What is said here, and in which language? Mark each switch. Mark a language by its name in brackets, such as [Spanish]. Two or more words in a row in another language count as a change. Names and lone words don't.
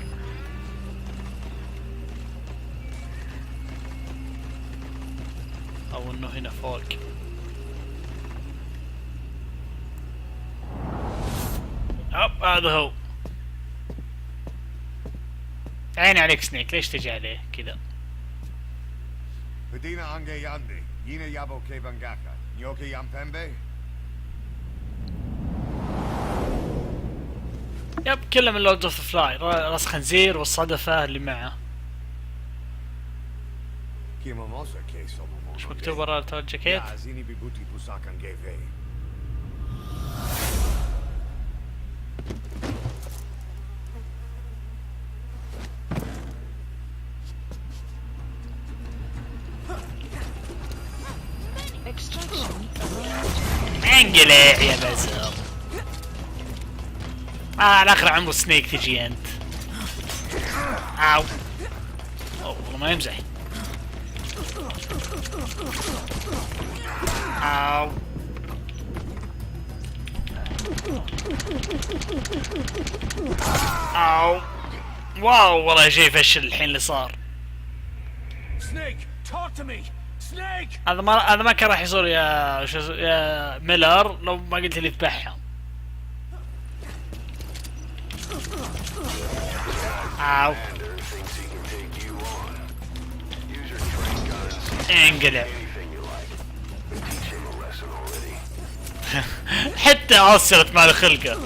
[Arabic] او انه هنا فوق. هذا هو. عيني عليك سنيك، ليش تجي عليه كذا؟ [Kongo] Pedina ange yande, yine yabo ke bangaka, nyoke yampembe? [Arabic] يب كله من لورد اوف فلاي، راس خنزير والصدفة اللي معه. [Kongo] Kimomosa ke somomosa. [Arabic] ايش مكتوب ورا الجاكيت؟ [Kongo] Ya zini bibuti pusakan geve. [Arabic] Extraction. انقلع يا بزر. على اخر عمر سنيك تجي انت. اوه والله ما يمزح. اوه اوه واو والله شيء فشل الحين اللي صار. [English] Snake, talk to me! Snake! [Arabic] هذا ما كان راح يصير يا ميلر لو ما قلت لي اذبحهم. اوو انقلع. حتى عصرت مال خلقه.